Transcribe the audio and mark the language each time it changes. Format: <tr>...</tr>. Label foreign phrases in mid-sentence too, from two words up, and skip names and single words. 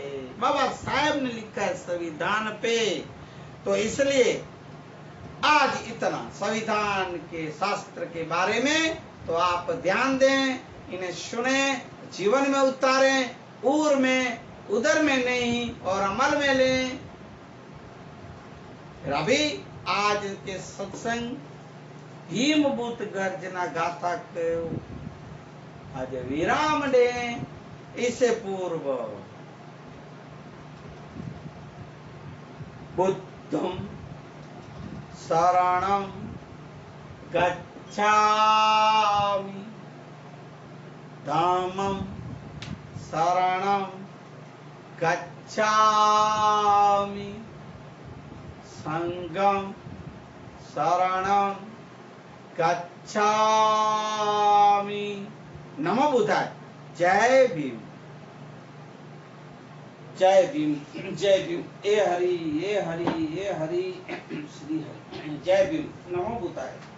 <hi>बाबा साहेब ने लिखा है संविधान पे। तो इसलिए आज इतना संविधान के शास्त्र के बारे में तो आप ध्यान दें, इन्हें सुने, जीवन में उतारें, उर में उधर में नहीं और अमल में लें। अभी आज के सत्संग भीमभूत गर्जना गाथा को आज विराम दें। इससे पूर्व</hi> <pi>बुद्धं शरणं गच्छामि, धम्मं शरणं गच्छामि, संघं शरणं गच्छामि।</pi> <sa>नमो बुद्धाय।</sa> <hi>जय भीम, जय भीम, जय भीम। ए हरि, ए हरि, ए हरि, श्री हरि। जय भीम,</hi> <sa>नमो बुद्धाय।</sa>